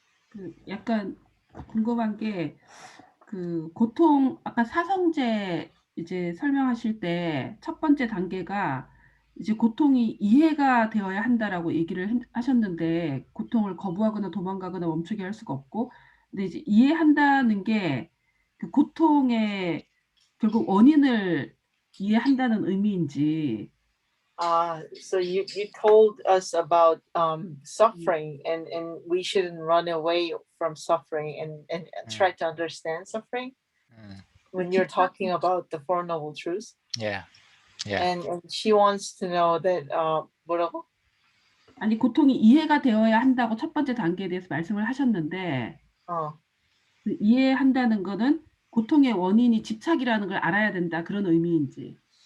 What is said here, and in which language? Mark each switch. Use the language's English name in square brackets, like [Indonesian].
[Korean] 그 약간 궁금한 게 그 고통 아까 사성제 이제 설명하실 때 첫 번째 단계가 이제 고통이 이해가 되어야 한다라고 얘기를 하셨는데 고통을 거부하거나 도망가거나 멈추게 할 수가 없고 근데 이제 이해한다는 게 그 고통의 결국 원인을 이해한다는 의미인지. [English] So you told us about suffering and we shouldn't run away from suffering and try to understand suffering when you're talking about the Four Noble Truths. Yeah. And she wants to know that [Korean] 뭐라고? 아니 고통이 이해가 되어야 한다고 첫 번째 단계에 대해서 말씀을 하셨는데 그 이해한다는 거는 고통의 원인이 집착이라는 걸 알아야 된다 그런 의미인지.